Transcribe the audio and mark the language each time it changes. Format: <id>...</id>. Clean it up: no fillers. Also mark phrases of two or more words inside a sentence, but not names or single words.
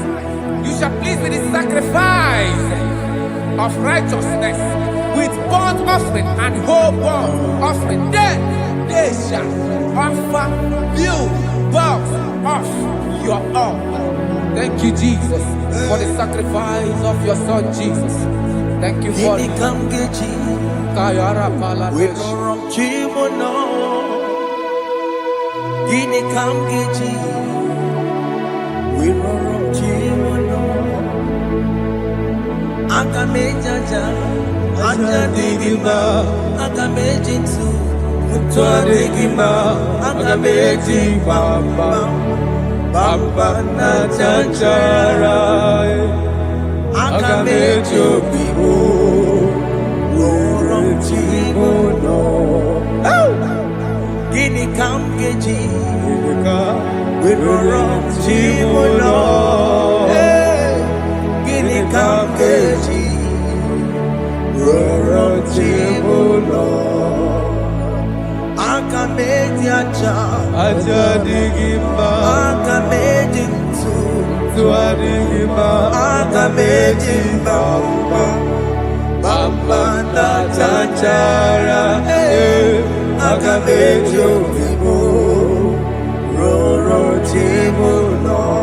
<en>You shall please with the sacrifice of righteousness, with burnt offering and whole burnt offering. Then they shall offer build boughs of your own. Thank you, Jesus, for the sacrifice of your Son, Jesus. Thank you for it. Agamejaja, Ajadigima, Agamejinsu, Mutuadigima, Agameji Bamba, Bamba Najajara, Agamejo Bibo, Rorom Chimono, Gini Kamgeji, Rorom Chimono. Kamgeji, Roro Chibulo, Akameji Aja Digima, Akameji Tuadigima, Akameji Bamba, Bamba Najajara, Akameji Bibo, Roro Chibulo.</en>